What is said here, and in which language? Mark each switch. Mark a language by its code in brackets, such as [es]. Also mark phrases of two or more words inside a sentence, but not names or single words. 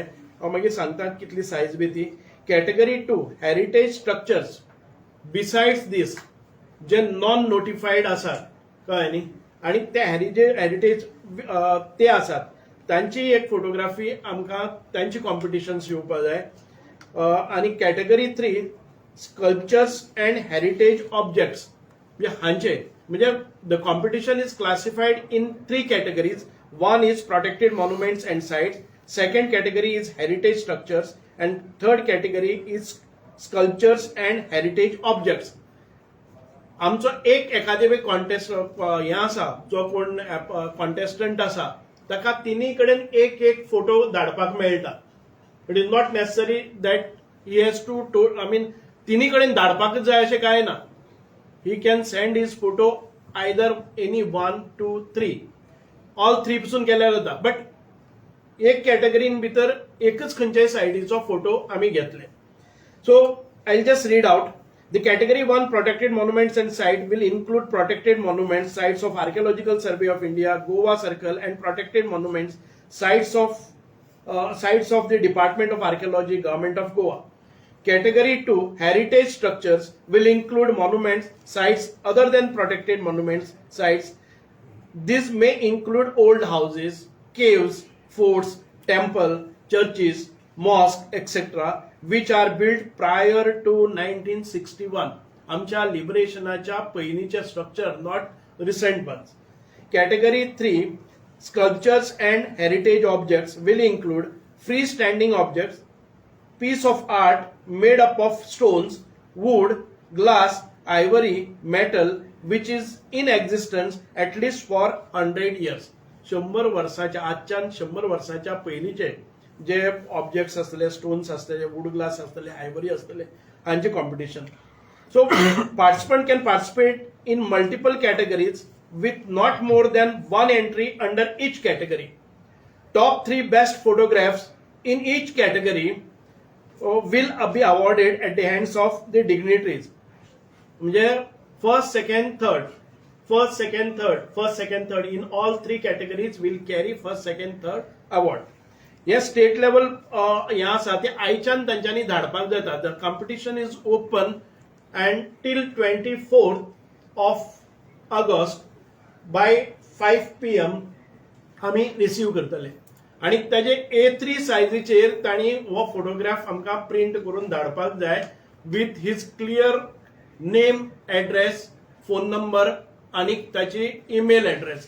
[kok] हांव मागीर सांगता कितली सायज बी ती. [en] category 2 heritage structures besides this [kok] जे [en] non notified [kok] आसात, कळ्ळें न्ही, आणि ते हेरिटेज ते आसात तांची एक फोटोग्राफी आमकां तांची कॉम्पिटिशन्स येवपाक जाय. [en] आणि category 3 sculptures and heritage objects [kok] म्हणजे हांचे म्हणजे [en] the competition is classified in 3 categories. One is protected monuments and sites, second category is heritage structures, and third category is sculptures and heritage objects. [kok] आमचो एक एखादे कॉन्टेस्ट हे आसा, जो कोण कॉन्टेस्टंट आसा ताका तिनी कडेन एक फोटो धाडपाक मेळटा. [en] it is not necessary that he has to I mean [kok] तिनी कडेन धाडपाक जाय अशें कांय ना. [en] he can send his photo either any 1, 2, 3 all 3 [kok] पसून केल्यार जाता. बट एक कॅटेगरीन भितर एकच खंयच्याय सायडीचो फोटो आमी घेतले. [en] so I will just read out. The category 1 protected monuments and site will include protected monuments, sites of Archaeological Survey of India, Goa Circle, and protected monuments, sites of the Department of Archaeology, Government of Goa. Category 2 heritage structures will include monuments, sites other than protected monuments, sites. These may include old houses, caves, forts, temple, churches, mosques, etc., which are built prior to 1961. [kok] आमच्या लिबरेशनाच्या पयलींचे स्ट्रक्चर, [en] not recent ones. Category 3 sculptures and heritage objects will include freestanding objects, piece of art made up of stones, wood, glass, ivory, metal, which is in existence at least for 100 years. [kok] 100 वर्षाच्या आजच्यान 100 वर्षाच्या पयलींचे जे ऑब्जेक्ट्स असतले, स्टोन्स असतले, [en] wood glass [kok] असतले, आयवरी असतले, हांचे कॉम्पिटिशन. [en] so participant can participate in multiple categories with not more than 1 entry under each category. Top 3 best photographs in each category will be awarded at the hands of the dignitaries. म्हणजे first, second, third in all 3 categories will carry first, second, third award. [kok] हे स्टेट लेवल हे आसा ते आयच्यान तांच्यांनी धाडपाक जाता. [en] the competition is open and till 24th of August by 5 PM [kok] आम्ही रिसीव करतले. आणि ताजे A3 सायझीचेर तांणी हो फोटोग्राफ आमकां प्रिंट करून धाडपाक जाय [en] with his clear name, address, phone number [kok] आणि ताची [en] email address.